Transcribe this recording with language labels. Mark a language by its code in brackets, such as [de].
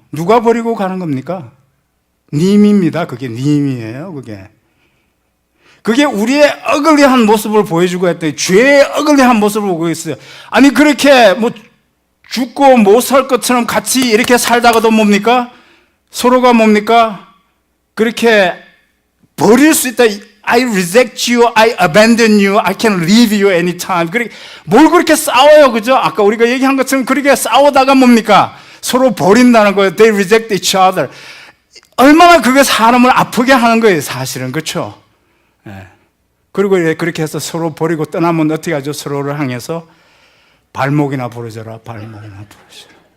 [ko] 누가 버리고 가는 겁니까? 님입니다. 그게 님이에요. 그게 우리의 어글리한 모습을 보여주고 했더니 죄의 어글리한 모습을 보고 있어요. 아니 그렇게 뭐 죽고 못 살 것처럼 같이 이렇게 살다가도 뭡니까? 서로가 뭡니까? 그렇게 버릴 수 있다. [en] I reject you, I abandon you, I can leave you anytime. [ko] 뭘 그렇게 싸워요, 그죠? 아까 우리가 얘기한 것처럼 그렇게 싸우다가 뭡니까? 서로 버린다는 거예요. [en] They reject each other. [ko] 얼마나 그게 사람을 아프게 하는 거예요, 사실은. 그렇죠? 예. 그리고 그렇게 해서 서로 버리고 떠나면 어떻게 하죠? 서로를 향해서 발목이나 부러져라, 발목이나 부러져라.